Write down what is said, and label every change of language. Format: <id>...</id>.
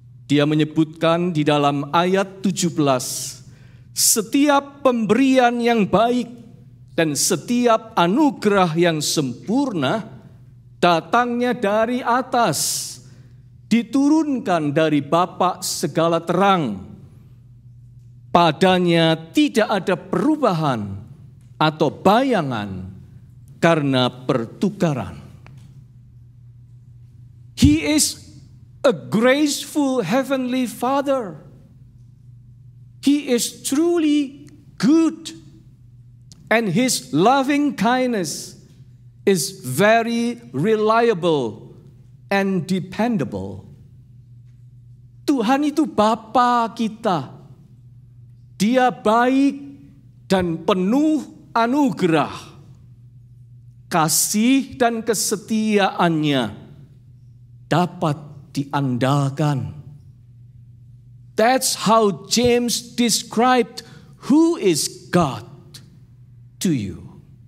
<id>Dia menyebutkan di dalam ayat 17, setiap pemberian yang baik dan setiap anugerah yang sempurna datangnya dari atas, diturunkan dari Bapa segala terang. Padanya tidak ada perubahan atau bayangan karena pertukaran.</id> <en>He is a graceful heavenly Father. He is truly good, and His loving kindness is very reliable and dependable.</en> <id>Tuhan itu Bapa kita. Dia baik dan penuh anugerah. Kasih dan kesetiaannya dapat diandalkan.</id> <en>That's how James described who is God to you.</en>